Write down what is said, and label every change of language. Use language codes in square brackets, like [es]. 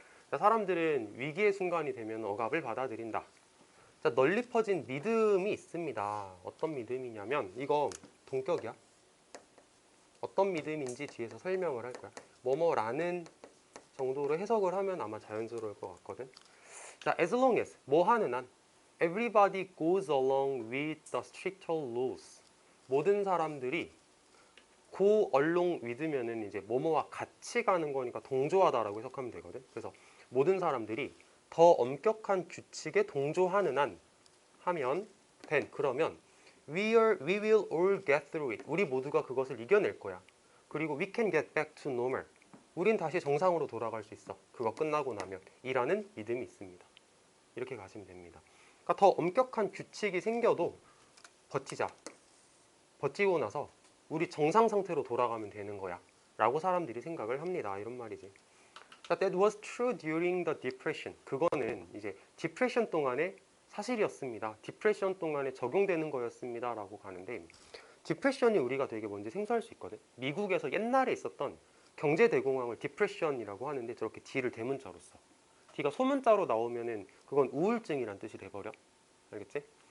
[ko] 자, 사람들은 위기의 순간이 되면 억압을 받아들인다. 자, 널리 퍼진 믿음이 있습니다. 어떤 믿음이냐면 이거 동격이야. 어떤 믿음인지 뒤에서 설명을 할 거야. 뭐뭐라는 정도로 해석을 하면 아마 자연스러울 것 같거든. [en] 자, as long as [ko] 뭐 하는 한 [en] everybody goes along with the stricter rules. [ko] 모든 사람들이 go along with면은 이제 뭐뭐와 같이 가는 거니까 동조하다라고 해석하면 되거든. 그래서 모든 사람들이 더 엄격한 규칙에 동조하는 한 하면 그러면 [en] we will all get through it. [ko] 우리 모두가 그것을 이겨낼 거야. 그리고 [en] we can get back to normal. [ko] 우린 다시 정상으로 돌아갈 수 있어. 그거 끝나고 나면 이라는 믿음이 있습니다. 이렇게 가시면 됩니다. 그러니까 더 엄격한 규칙이 생겨도 버티자. 버티고 나서 우리 정상 상태로 돌아가면 되는 거야. 라고 사람들이 생각을 합니다. 이런 말이지. [en] That was true during the depression. [ko] 그거는 이제 디프레션 동안에 사실이었습니다. 디프레션 동안에 적용되는 거였습니다. 라고 가는데 디프레션이 우리가 되게 뭔지 생소할 수 있거든. 미국에서 옛날에 있었던 경제대공황을 디프레션이라고 하는데 저렇게 D를 대문자로 써. D가 소문자로 나오면은 그건 우울증이란 뜻이 돼버려. 알겠지?